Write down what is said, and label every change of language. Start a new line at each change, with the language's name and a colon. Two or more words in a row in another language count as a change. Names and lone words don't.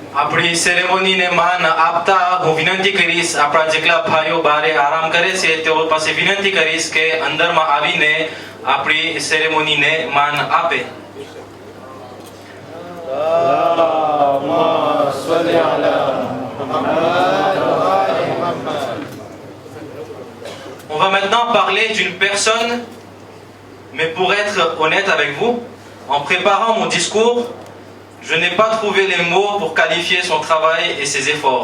Gujarati: આપણી સેરેમોનીને માન આપતા હું વિનંતી કરીશ આપણા જેટલા ભાઈઓ બારે આરામ કરે છે તેઓ પાસે વિનંતી કરીશ કે અંદરમાં આવીને આપણી સેરેમોનીને માન આપે.
French: On va maintenant parler d'une personne, mais pour être honnête avec vous, en préparant mon discours, je n'ai pas trouvé les mots pour qualifier son travail et ses efforts.